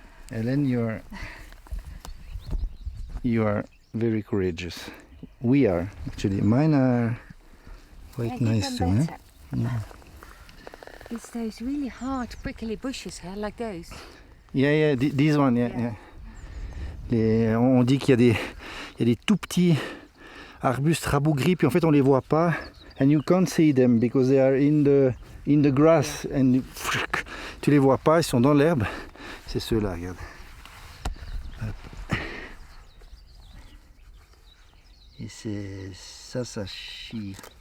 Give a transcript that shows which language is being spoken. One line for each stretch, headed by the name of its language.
English: Hélène, you are very courageous. We are actually. Mine are quite nice too. Eh? It's those really hard, prickly bushes here, like those. Yeah, this one, yeah.
French: On dit qu'il y a des tout petits arbustes rabougris, puis en fait on les voit pas.
English: And you can't see them because they are in the grass. And
French: tu les vois pas, ils sont dans l'herbe. C'est ceux-là, regarde. Hop. Et c'est ça chie.